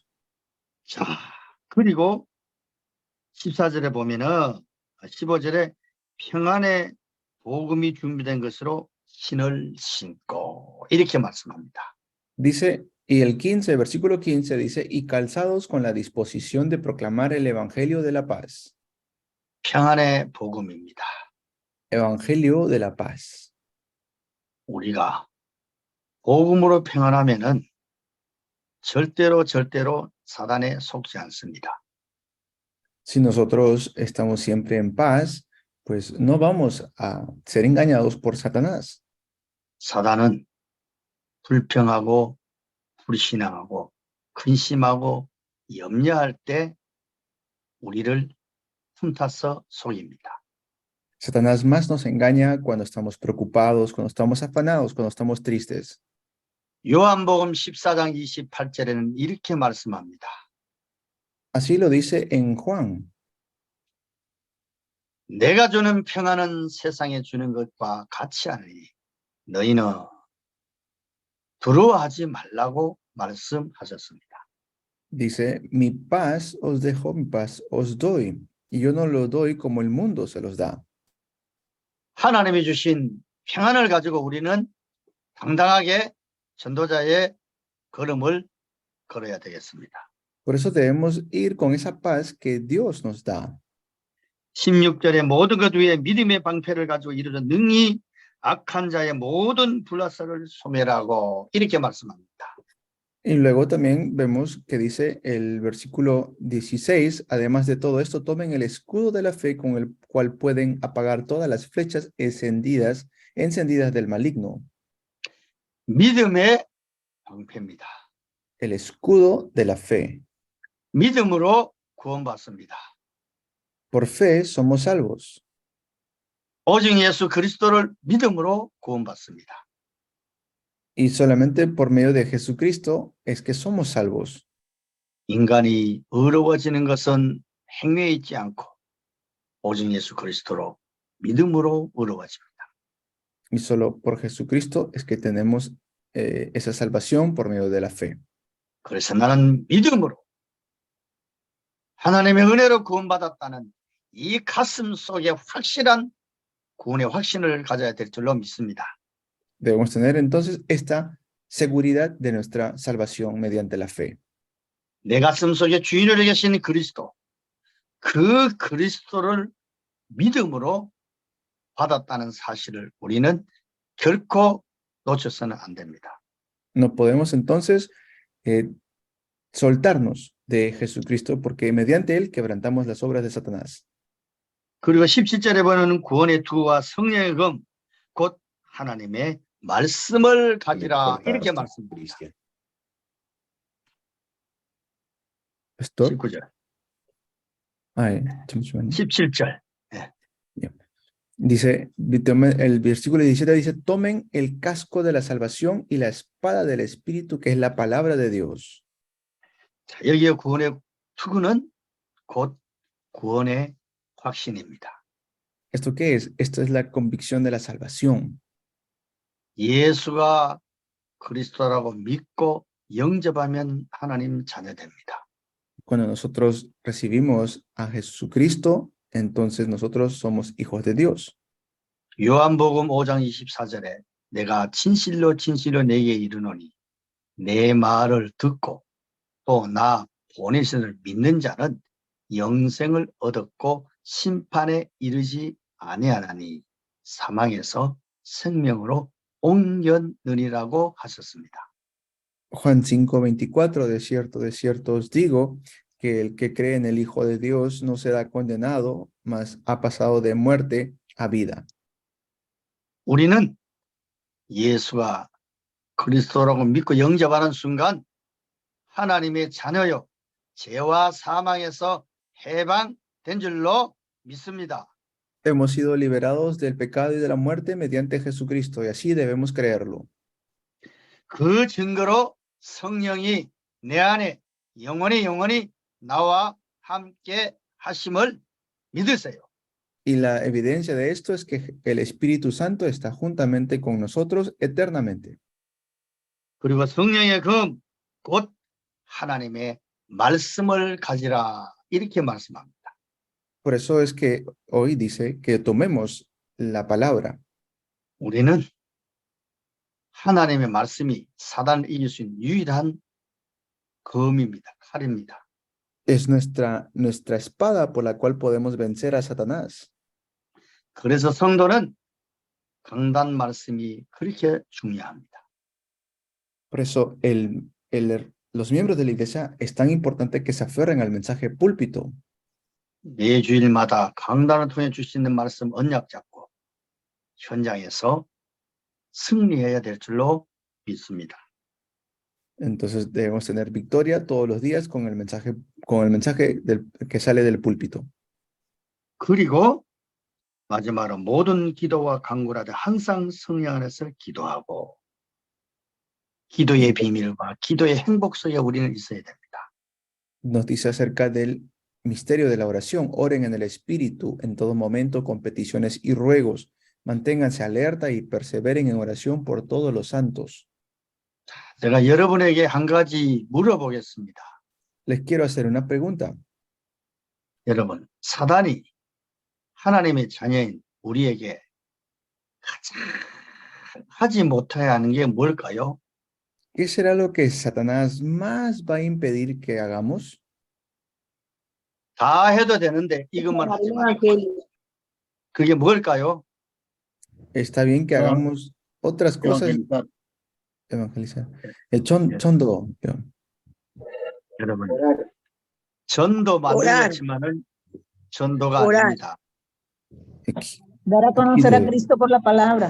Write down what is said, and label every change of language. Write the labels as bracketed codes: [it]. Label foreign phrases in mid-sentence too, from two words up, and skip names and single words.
[ko] 자, 그리고 14절에 보면은 15절에 평안의 복음이 준비된 것으로 신을 신고 이렇게 말씀합니다. [es] Dice, y el 15, versículo 15 dice, y calzados con la disposición de proclamar el evangelio de la paz. [ko] 평안의 복음입니다. [es] Evangelio de la paz. [ko] 우리가 복음으로 평안하면은 절대로 사단에 속지 않습니다. [es] Si nosotros estamos siempre en paz, pues no vamos a ser engañados por Satanás. [ko] 사단은 불평하고 불신앙하고 근심하고 염려할 때 우리를 틈타서 속입니다. [es] Satanás más nos engaña cuando estamos preocupados, cuando estamos afanados, cuando estamos tristes. [ko] 요한복음 14장 28절에는 이렇게 말씀합니다. [es] Así lo dice en Juan. [ko] 내가 주는 평안은 세상에 주는 것과 같이 하느니 너희는 두려워하지 말라고 말씀하셨습니다. [es] Dice, mi paz os dejo, mi paz os doy. Y yo no lo doy como el mundo se los da. [ko] 하나님이 주신 평안을 가지고 우리는 당당하게 전도자의 걸음을 걸어야 되겠습니다. [es] Por eso debemos ir con esa paz que Dios nos da. [ko] 16절에 모든 것 위에 믿음의 방패를 가지고 이르러 능히 악한 자의 모든 불화살을 소멸하고 이렇게 말씀합니다. [es] Y luego también vemos que dice el versículo 16, además de todo esto, tomen el escudo de la fe con el cual pueden apagar todas las flechas encendidas del maligno. [ko] 믿음의 방패입니다. [es] El escudo de la fe. [ko] 믿음으로 구원받습니다. [es] Por fe somos salvos. [ko] 오직 예수 그리스도를 믿음으로 구원받습니다. [es] Y solamente por medio de Jesucristo es que somos salvos. [ko] 인간이 의로워지는 것은 행위에 있지 않고 오직 예수 그리스도로 믿음으로 의로워집니다. [es] Y solo por Jesucristo es que tenemos esa salvación por medio de la fe. [ko] 그래서 나는 믿음으로 하나님의 은혜로 구원받았다는 이 가슴 속에 확실한 구원의 확신을 가져야 될 줄로 믿습니다. [es] Debemos tener entonces esta seguridad de nuestra salvación mediante la fe. [ko] 내 가슴 속에 주인으로 계신 그리스도, 그 그리스도를 믿음으로 받았다는 사실을 우리는 결코 놓쳐서는 안 됩니다. [es] No podemos entonces soltarnos de Jesucristo porque mediante él quebrantamos las obras de Satanás. [ko] 그리고 17절에 보면 구원의 투와 성령의 검, 곧 하나님의 말씀을 가지라 이렇게 말씀드립니다. [es] Esto, [ko] 19절, ay, 잠시만요. 17절. [es] Dice, el versículo 17 dice, tomen el casco de la salvación y la espada del Espíritu, que es la palabra de Dios. [ko] 자, 여기에 구원의 투구는 곧 구원의 확신입니다. [es] ¿Esto qué es? Esto es la convicción de la salvación. [ko] 예수가 그리스도라고 믿고 영접하면 하나님 자녀됩니다. [es] Cuando nosotros recibimos a Jesucristo, entonces nosotros somos hijos de Dios. [ko] 요한복음 5장 24절에 내가 진실로 진실로 내게 이르노니 내 말을 듣고 또 나 보내신을 믿는 자는 영생을 얻었고 심판에 이르지 아니하나니 사망에서 생명으로 옮겼느니라고 하셨습니다. [es] Juan 5:24, de cierto os digo, que el que cree en el Hijo de Dios no será condenado, mas ha pasado de muerte a vida. [ko] 우리는 예수가 그리스도라고 믿고 영접하는 순간 하나님의 자녀요 죄와 사망에서 해방된 줄로 믿습니다. [es] Hemos sido liberados del pecado y de la muerte mediante Jesucristo, y así debemos creerlo. [ko] 그 증거로 성령이 내 안에 영원히 나와 함께 하심을 믿으세요. [es] Y la evidencia de esto es que el Espíritu Santo está juntamente con nosotros eternamente. [ko] 그리고 성령의 금, 곧 하나님의 말씀을 가지라 이렇게 말씀합니다. [es] Por eso es que hoy dice que tomemos la palabra. [ko] 우리는 하나님의 말씀이 사단을 이길 수 있는 유일한 검입니다. 칼입니다. [es] Es nuestra espada por la cual podemos vencer a Satanás. [ko] 그래서 성도는 강단 말씀이 그렇게 중요합니다. [es] Por eso los miembros de la iglesia es tan importante que se aferren al mensaje púlpito. [ko] 매주일마다 강단을 통해 주시는 말씀 언약 잡고 현장에서 승리해야 될 줄로 믿습니다. [es] Entonces debemos tener victoria todos los días con el mensaje que sale del púlpito. [ko] 그리고 마지막으로 모든 기도와 간구라도 항상 성령 안에서 기도하고 기도의 비밀과 기도의 행복 속에 우리는 있어야 됩니다. [es] Nos dice acerca del misterio de la oración. Oren en el Espíritu en todo momento con peticiones y ruegos. Manténganse alerta y perseveren en oración por todos los santos. [ko] 제가 여러분에게 한 가지 물어보겠습니다. [es] Les quiero hacer una pregunta. [ko] 여러분, 사단이 하나님의 자녀인 우리에게 가장 하지 못해야 하는 게 뭘까요? [es] ¿Qué será lo que Satanás más va a impedir que hagamos? [ko] 다 해도 되는데 이것만 하지 말고. 그게 뭘까요? [es] Está bien que hagamos otras cosas. Evangelizar. El chondo. [ko] 여러분, 전도 만들었지만은 전도가 아닙니다. [es] Dar a conocer a Cristo por la palabra.